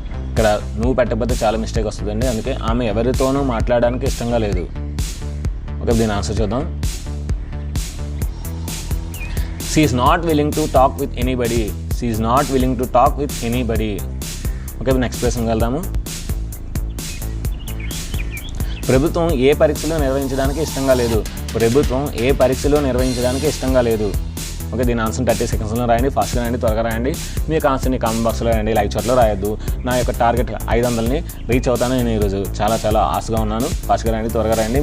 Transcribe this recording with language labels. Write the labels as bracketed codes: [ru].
[te] ఇక్కడ నువ్వు పెట్టకపోతే చాలా మిస్టేక్ వస్తుందండి. అందుకే ఆమె ఎవరితోనూ మాట్లాడడానికి ఇష్టంగా లేదు. ఓకే, దీని ఆన్సర్ చూద్దాం. [en] She is not willing to talk with anybody. She is not willing to talk with anybody. [te] Okay, next ప్రశ్నకి వెళ్దాము. ప్రభుత్వం ఏ పరీక్షలు నిర్వహించడానికి ఇష్టంగా లేదు. ప్రభుత్వం ఏ పరీక్షలు నిర్వహించడానికి ఇష్టంగా లేదు. ఓకే, దీని ఆన్సర్ 30 సెకండ్స్లో రాయండి. ఫాస్ట్గా రాయండి, త్వరగా రాయండి. మీ యొక్క ఆన్సర్ని కామెంట్ బాక్స్లో రాయండి, లైక్ చాట్లో రాయొద్దు. నా యొక్క టార్గెట్ 500ని రీచ్ అవుతాను నేను ఈరోజు. చాలా ఆశగా ఉన్నాను. ఫాస్ట్గా రాయండి, త్వరగా రాయండి.